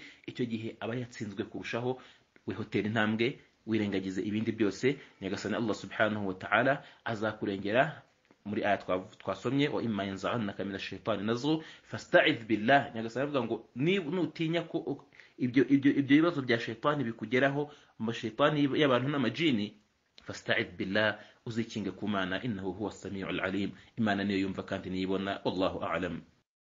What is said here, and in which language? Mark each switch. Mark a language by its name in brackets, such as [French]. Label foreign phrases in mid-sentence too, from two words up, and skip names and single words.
[Kinyarwanda] Icyo gihe aba yatsinzwe kurushaho. Wihotera intambwe, wirengagize ibindi byose, nyagasani Allah [Arabic] سبحانه وتعالى [Kinyarwanda] azakurengera. Muri aya twasomye, [Arabic] وإما ينزغنك من الشيطان نزغ فاستعذ بالله, [Kinyarwanda] nyagasani avuga ngo nutinya ko ibyo bibazo bya shaitani bikugeraho, mu shaitani y'abantu n'amajini, [Arabic] فاستعذ بالله, [Kinyarwanda] uzikinge ku Mana, [Arabic] إنه هو السميع العليم, [Kinyarwanda] Imana niyo yumva kandi niyibona. [Arabic] والله أعلم.